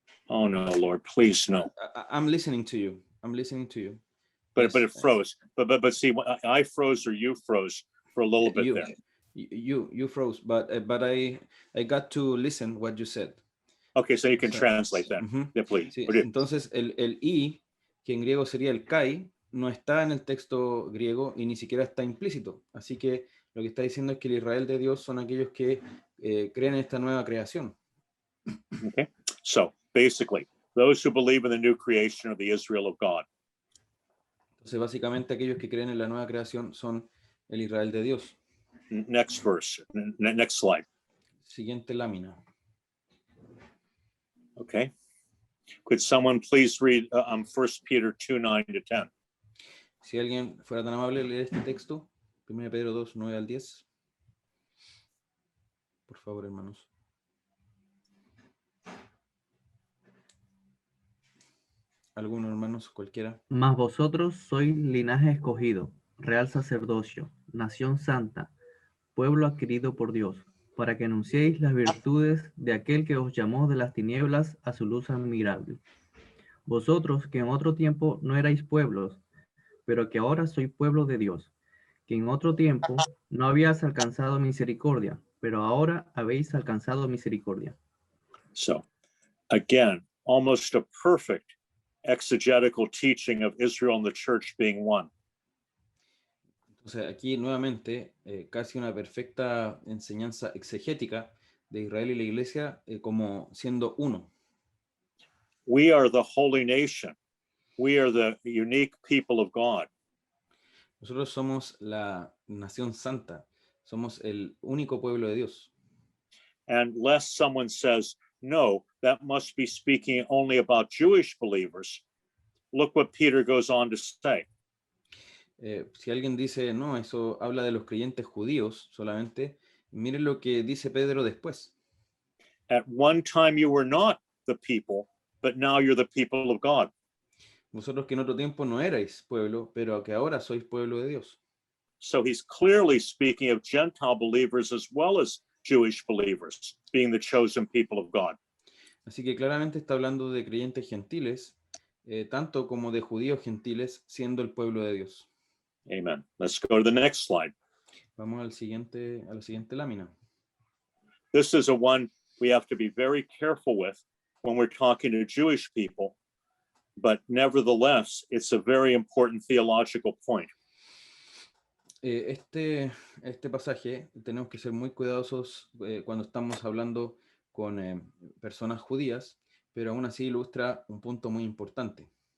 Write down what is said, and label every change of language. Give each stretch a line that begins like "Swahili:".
English: Oh no, Lord, please no. I'm listening to you. I'm listening to you. But it froze. But see, I froze or you froze for a little bit there. You froze, but I got to listen what you said. Okay, so you can translate that, yeah, please.
Spanish: Sí, entonces el "y", que en griego sería el kai, no está en el texto griego y ni siquiera está implícito. Así que lo que está diciendo es que el Israel de Dios son aquellos que creen en esta nueva creación.
English: Okay, so basically, those who believe in the new creation are the Israel of God.
Spanish: Entonces, básicamente, aquellos que creen en la nueva creación son el Israel de Dios.
English: Next verse, next slide.
Spanish: Siguiente lámina.
English: Okay. Could someone please read 1 Peter 2, 9 to 10?
Spanish: Si alguien fuera tan amable, leer este texto, 1 Pedro 2, 9 al 10. Por favor, hermanos. ¿Algunos hermanos, cualquiera? Mas vosotros sois linaje escogido, real sacerdocio, nación santa, pueblo adquirido por Dios, para que anunciéis las virtudes de aquel que os llamó de las tinieblas a su luz admirable. Vosotros que en otro tiempo no erais pueblos, pero que ahora sois pueblo de Dios, que en otro tiempo no habíais alcanzado misericordia, pero ahora habéis alcanzado misericordia.
English: So, again, almost a perfect exegetical teaching of Israel and the church being one.
Spanish: Entonces, aquí nuevamente, casi una perfecta enseñanza exegética de Israel y la iglesia como siendo uno.
English: We are the holy nation. We are the unique people of God.
Spanish: Nosotros somos la nación santa, somos el único pueblo de Dios.
English: And lest someone says, no, that must be speaking only about Jewish believers, look what Peter goes on to say.
Spanish: Si alguien dice, no, eso habla de los creyentes judíos solamente, miren lo que dice Pedro después.
English: At one time you were not the people, but now you're the people of God.
Spanish: Vosotros que en otro tiempo no erais pueblo, pero que ahora sois pueblo de Dios.
English: So he's clearly speaking of Gentile believers as well as Jewish believers, being the chosen people of God.
Spanish: Así que claramente está hablando de creyentes gentiles, tanto como de judíos gentiles, siendo el pueblo de Dios.
English: Amen. Let's go to the next slide.
Spanish: Vamos a la siguiente lámina.
English: This is a one we have to be very careful with when we're talking to Jewish people, but nevertheless, it's a very important theological point.
Spanish: Este pasaje tenemos que ser muy cuidadosos cuando estamos hablando con personas judías, pero aún así ilustra un punto muy importante.